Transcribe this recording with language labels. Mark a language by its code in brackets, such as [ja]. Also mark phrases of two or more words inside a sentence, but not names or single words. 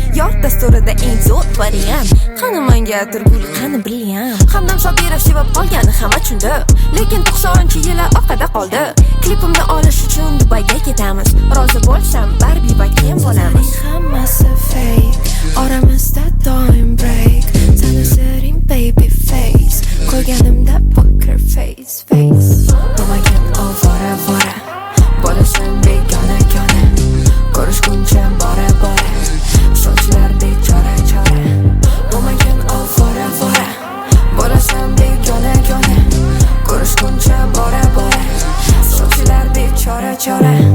[uz] Yor dasturida eng zo'r variant. Qani menga turgul, qani brilliant? Hamdam Shokirov sevib qolgani hamma tushundi. Lekin to'qsoninchi yili orqada qoldi. Klipimni olish uchun Dubayga ketamiz. Rozi bo'lsam, Barbie va Ken bo'lamiz. Hammasi fake. Oramizda doim break. Sani siring [en] baby face. Ko'rganimda poker face, face. [uz] Bo'lmagin ovora, vora. Bo'lishim begona, kona. Ko'rishguncha bora, bora. Sovchilar bechora, chora. Bo'lmagin ovora, vora. Bo'lishim begona, kona. Ko'rishguncha bora, bora. Sovchilar bechora, chora.